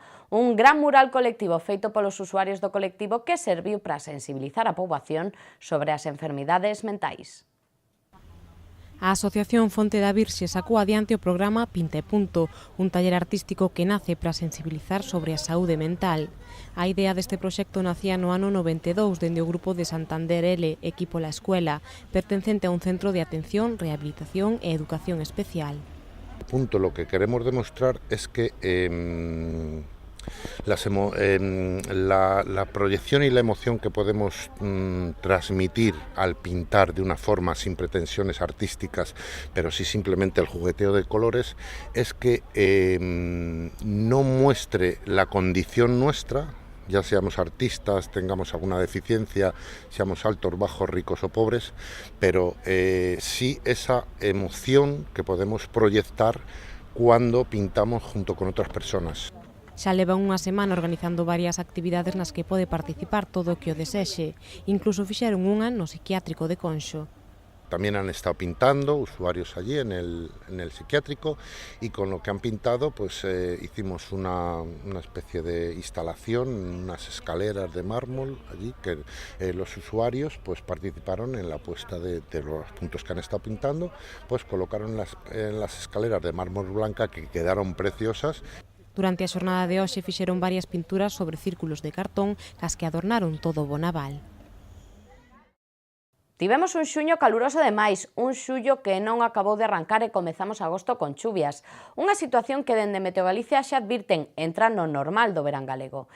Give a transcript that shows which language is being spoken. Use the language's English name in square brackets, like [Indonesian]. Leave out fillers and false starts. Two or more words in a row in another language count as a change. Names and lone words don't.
[Galician] Un gran mural colectivo feito polos usuarios do colectivo que serviu para sensibilizar a poboación sobre as enfermidades mentais. A Asociación Fonte da Virxe sacou adiante o programa Pinta e Punto, un taller artístico que nace para sensibilizar sobre a saúde mental. A idea deste proxecto nacía no ano 92 dende o grupo de Santander L, Equipo La Escuela, pertencente a un centro de atención, rehabilitación e educación especial. [Spanish] Punto, lo que queremos demostrar es que la proyección y la emoción que podemos transmitir al pintar de una forma sin pretensiones artísticas, pero sí simplemente el jugueteo de colores, es que no muestre la condición nuestra, ya seamos artistas, tengamos alguna deficiencia, seamos altos, bajos, ricos o pobres, pero sí esa emoción que podemos proyectar cuando pintamos junto con otras personas. [Galician] Xa leva unha semana organizando varias actividades nas que pode participar todo o que o desexe. Incluso fixeron unha no psiquiátrico de Conxo. [Spanish] También han estado pintando usuarios allí en el psiquiátrico y con lo que han pintado pues hicimos una especie de instalación, unas escaleras de mármol allí que los usuarios pues participaron en la puesta de los puntos que han estado pintando, pues colocaron en las escaleras de mármol blanca que quedaron preciosas. [Galician] Durante a xornada de hoxe fixeron varias pinturas sobre círculos de cartón cas que adornaron todo o Bonaval. Tivemos un xuño caluroso demais, un xullo que non acabou de arrancar e comezamos agosto con chuvias. Unha situación que dende Meteogalicia xa advirten entra no normal do verán galego.